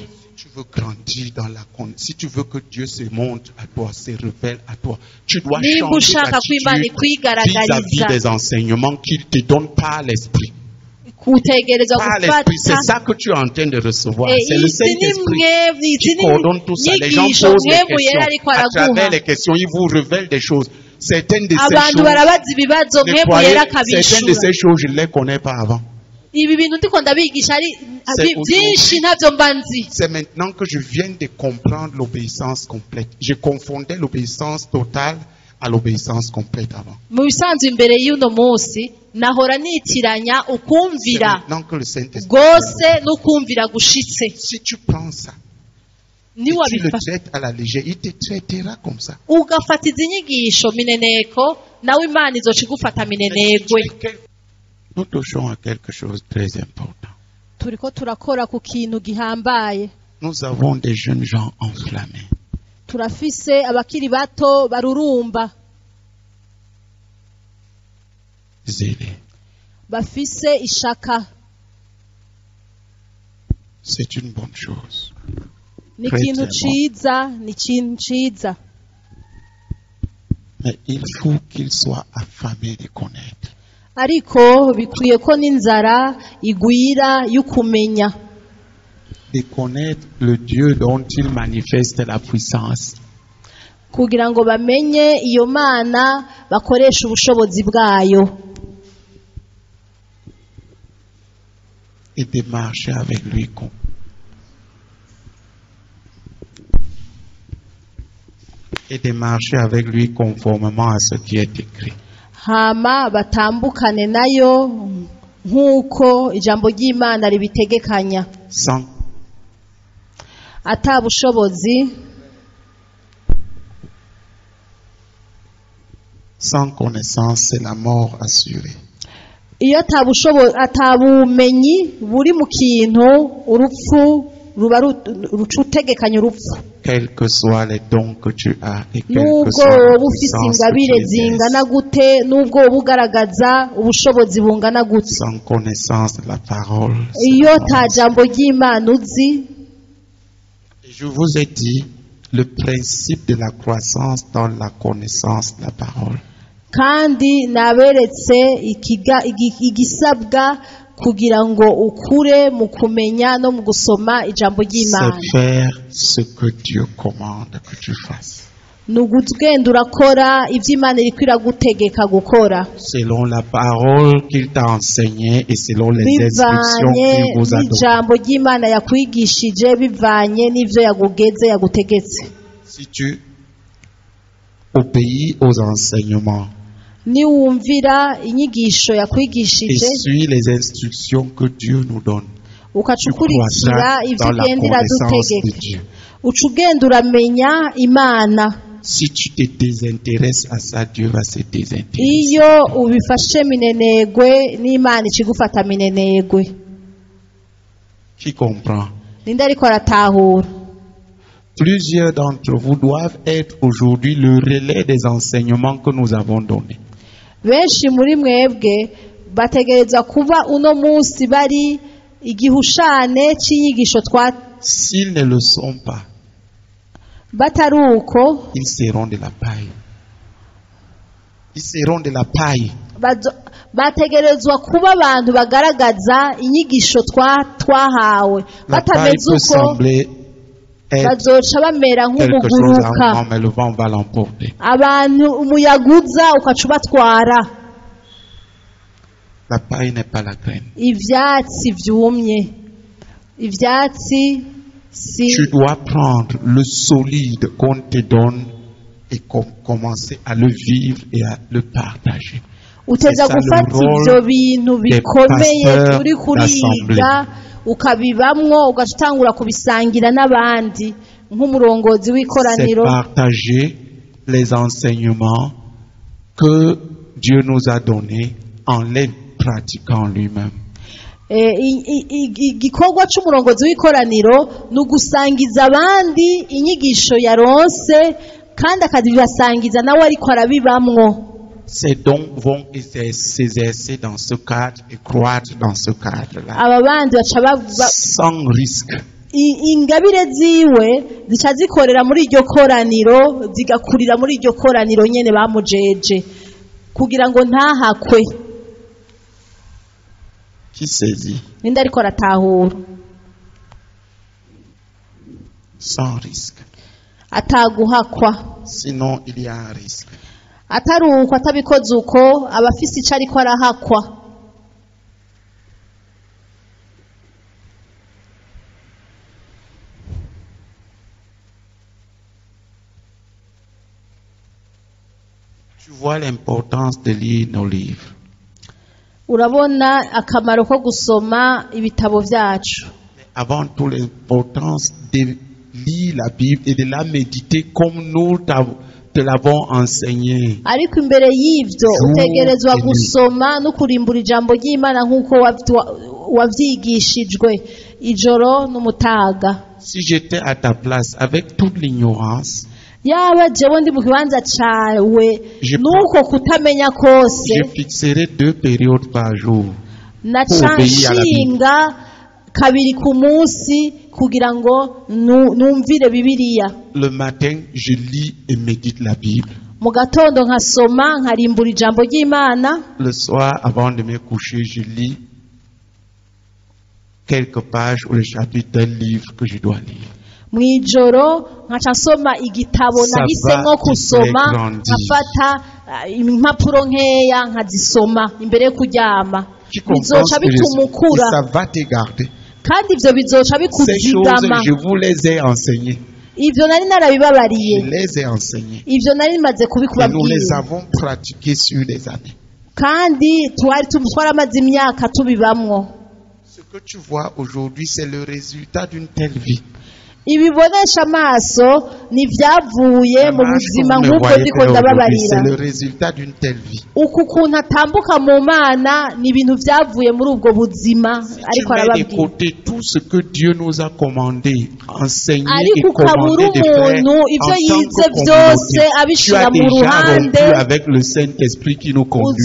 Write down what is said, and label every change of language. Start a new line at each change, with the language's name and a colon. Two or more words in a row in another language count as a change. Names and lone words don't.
French: Si tu veux grandir dans la connaissance, si tu veux que Dieu se montre à toi, se révèle à toi, tu dois
Rundi: nimba
French: changer
Rundi: ushaka ko Imana
French: d'attitude vis-à-vis
Rundi: ikwigaragariza
French: des enseignements qu'il te donne par l'Esprit.
Rundi: utegerezwa
French: Par l'Esprit, c'est
Rundi: gufata
French: ça que tu es en train de recevoir. Eh, C'est le
Rundi: izi ni
French: Saint-Esprit
Rundi: izi
French: qui
Rundi: ni
French: coordonne tout ça. Les gens
Rundi: inyigisho
French: posent des
Rundi: mwemu yera
French: questions.
Rundi: ariko
French: À travers
Rundi: araguha.
French: les questions, ils vous révèlent des choses. Certaines de ces
Rundi: abantu
French: choses,
Rundi: barabaza ibibazo
French: ne
Rundi: mwemu
French: croyez-
Rundi: yera
French: certaines de
Rundi: akabishura.
French: ces choses, je ne les connais pas avant.
Rundi: ibi bintu ndiko ndabigisha ari
French: C'est
Rundi: byinshi ntavyo mba nzi.
French: C'est maintenant que je viens de comprendre l'obéissance complète. Je confondais l'obéissance totale à l'obéissance complète avant.
Rundi: mu bisanzwe imbere y'uno munsi nahora nitiranya
French: C'est
Rundi: ukumvira
French: maintenant que le Saint-Esprit.
Rundi: rwose n'ukumvira gushitse.
French: Si tu prends ça, et
Rundi: ni
French: tu le
Rundi: wabifata
French: traites à la légère, il te traitera comme ça.
Rundi: ugafata izi nyigisho mineneko nawe Imana izoca igufata minenegwe.
French: Nous touchons à quelque chose de très important.
Rundi: turiko turakora ku kintu gihambaye.
French: Nous avons des jeunes gens enflammés.
Rundi: turafise abakiri bato barurumba
French: Zélés.
Rundi: bafise ishaka.
French: C'est une bonne chose.
Rundi: ni
French: Très,
Rundi: ikintu
French: très
Rundi: ciza ni ikintu ciza,
French: Mais il faut qu'ils soient affamés de connaître.
Rundi: ariko bikwiye ko n'inzara igwira y'ukumenya,
French: De connaître le Dieu dont il manifeste la puissance.
Rundi: kugira ngo bamenye iyo Mana bakoresha ubushobozi bwayo,
French: Et de marcher avec lui. Et de marcher avec lui conformément à ce qui est écrit.
Rundi: hama batambukane nayo nk'uko ijambo ry'Imana ribitegekanya.
French: Sans
Rundi: ata bushobozi,
French: sans connaissance, c'est la mort assurée.
Rundi: iyo ata bumenyi buri mu kintu urupfu ruba ruca utegekanya urupfu.
French: Quels que soient les dons que tu as et quelle que
Rundi: nubwo
French: soit la
Rundi: woba ufise
French: puissance
Rundi: ingabire
French: que tu
Rundi: zingana
French: exerces,
Rundi: gute, nubwo woba ugaragaza ubushobozi bungana gute,
French: sans connaissance de la parole.
Rundi: iyo
French: c'est
Rundi: ta
French: mort.
Rundi: jambo ry'Imana uzi.
French: Et je vous ai dit le principe de la croissance dans la connaissance de la parole.
Rundi: kandi naberetse igisabwa kugira ngo ukure mu kumenya no mu gusoma ijambo ry'Imana.
French: C'est faire ce que Dieu commande que tu fasses.
Rundi: ni ugenda urakora ibyo Imana iriko iragutegeka gukora
French: Selon la parole qu'il t'a enseignée et selon les instructions
Rundi: bivanye
French: qu'il vous a données.
Rundi: n'ijambo ry'Imana yakwigishije, bivanye n'ivyo yagutegetse.
French: Si tu obéis aux enseignements
Rundi: niwumvira inyigisho
French: et
Rundi: yakwigishije
French: suis les instructions que Dieu nous donne,
Rundi: ukaca
French: tu
Rundi: ukurikira
French: croîtras
Rundi: ivyo
French: dans la
Rundi: igenda
French: connaissance de
Rundi: iradutegeka,
French: Dieu.
Rundi: uca ugenda uramenya Imana.
French: Si tu te désintéresses à ça, Dieu va se désintéresser.
Rundi: iyo ubifashe minenegwe n'Imana ikigufata minenegwe.
French: Qui comprend?
Rundi: ninde ariko aratahura?
French: Plusieurs d'entre vous doivent être aujourd'hui le relais des enseignements que nous avons donnés.
Rundi: benshi muri mwebwe bategereza kuba uno munsi bari igihushane cy'inyigisho
French: S'ils ne le sont pas,
Rundi: batari uko
French: ils seront de la paille. Ils seront de la paille.
Rundi: bategerezwa kuba abantu bagaragaza inyigisho twahawe
French: La paille
Rundi: batameze
French: peut
Rundi: uko
French: sembler être
Rundi: bazoca bamera
French: quelque chose
Rundi: nk'umuguruka
French: en mais le vent va l'emporter.
Rundi: abantu umuyaga uza ukaca ubatwara
French: La paille n'est pas la graine.
Rundi: ivyatsi vyumye ivyatsi si
French: Tu dois prendre le solide qu'on te donne et commencer à le vivre et à le partager.
Rundi: uteza
French: C'est ça le
Rundi: gufata
French: rôle
Rundi: ivyo bintu
French: des
Rundi: bikomeye
French: pasteurs
Rundi: uri kuriga
French: d'assemblée.
Rundi: ukabibamwo ugaca utangura kubisangira n'abandi nk'umurongozi
French: C'est
Rundi: w'ikoraniro
French: partager les enseignements que Dieu nous a donnés en les pratiquant lui-même.
Rundi: igikorwa c'umurongozi w'ikoraniro ni ugusangiza abandi inyigisho yaronse kandi akazibasangiza nawe ariko arabibamwo.
French: Ces dons vont s'exercer dans ce cadre et croître dans ce cadre-là.
Rundi: aba bandi baca
French: Sans risque.
Rundi: ingabire ziwe zica zikorera muri iryo koraniro zigakurira muri iryo koraniro nyene bamujeje kugira ngo ntahakwe.
French: Qui saisit?
Rundi: ninde ariko aratahura
French: Sans risque.
Rundi: ataguhakwa
French: Sinon, il y a un risque.
Rundi: atari uko atabikoze uko aba afise ico ariko arahakwa.
French: Tu vois l'importance de lire nos livres.
Rundi: urabona akamaro ko gusoma ibitabo vyacu.
French: Avant tout, l'importance de lire la Bible et de la méditer comme nous te l'avons enseigné.
Rundi: ariko imbere y'ivyo
French: Jour
Rundi: utegerezwa
French: et nuit.
Rundi: gusoma no kurimbura ijambo ry'Imana nk'uko wavyigishijwe ijoro n'umutaga.
French: Si j'étais à ta place avec toute l'ignorance,
Rundi: yaba jewe ndi mu kibanza cawe nuko kutamenya kose
French: je fixerais 2 périodes par jour.
Rundi: naca nshinga kabiri ku munsi kugira ngo numvire Bibiliya.
French: Le matin, je lis et médite la Bible.
Rundi: mu gatondo nkasoma nkarimbura ijambo ry'Imana.
French: Le soir, avant de me coucher, je lis quelques pages ou le chapitre d'un livre que je dois lire.
Rundi: mwijoro nkaca nsoma igitabo nahisemwo kusoma nkafata impapuro nkeya nkazisoma imbere yo kuryama. bizoca bituma ukura
French: ça va te garder.
Rundi: kandi ivyo bizoca
French: Ces choses,
Rundi: bikuzigama.
French: je vous les ai enseignées.
Rundi: ivyo nari narabibabariye,
French: Je les ai enseignées.
Rundi: ivyo nari maze
French: Et nous les
Rundi: kubikubabwira
French: avons pratiquées sur des années.
Rundi: kandi twaramaze imyaka tubibamwo.
French: Ce que tu vois aujourd'hui, c'est le résultat d'une telle vie.
Rundi: ibibonesha amaso ni vyavuye mu buzima nk'ubwo ndiko ndababarira.
French: C'est le résultat d'une telle vie.
Rundi: uku kuntu atambuka mu Mana ni ibintu vyavuye muri ubwo buzima
French: Si tu
Rundi: ariko
French: mets de
Rundi: arababwira.
French: côté tout ce que Dieu nous a commandé, enseigné et
Rundi: ariko ukabura
French: commandé de faire
Rundi: umuntu
French: en
Rundi: ivyo
French: tant
Rundi: yize
French: que
Rundi: vyose
French: communauté, tu
Rundi: abishira
French: as
Rundi: mu
French: déjà rompu
Rundi: ruhande
French: avec le Saint-Esprit qui nous conduit.